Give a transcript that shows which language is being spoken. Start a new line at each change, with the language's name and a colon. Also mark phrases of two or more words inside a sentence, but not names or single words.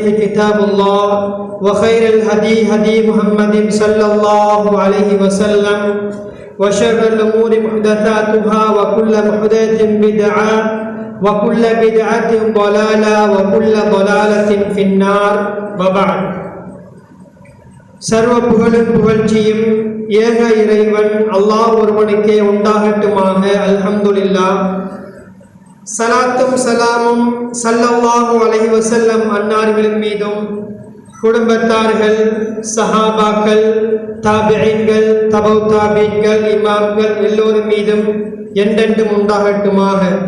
Arabic: كتاب الله وخير الهدي هدي محمد صلى الله عليه وسلم وشر الأمور محدثاتها وكل محدثة بدعة وكل بدعة ضلالة وكل ضلالة في النار وبعد
Tamil: சர்வ புகழும் புகழ்ச்சியும் ஏக இறைவன் அல்லாஹ் ஒருவனுக்கே உண்டாகட்டுமாக. அல்ஹம்துலில்லாஹ். சலாத்தும் சலாமும்
Arabic: صلى الله عليه وسلم
Tamil: அன்னார்களின் மீதும் குடும்பத்தார்கள், சஹாபாக்கள், தாபிஈன்கள், தபவு தாபீன்கள், இமாம்கள் எல்லோரும் மீதும் என்றென்றும் உண்டாகட்டுமாக.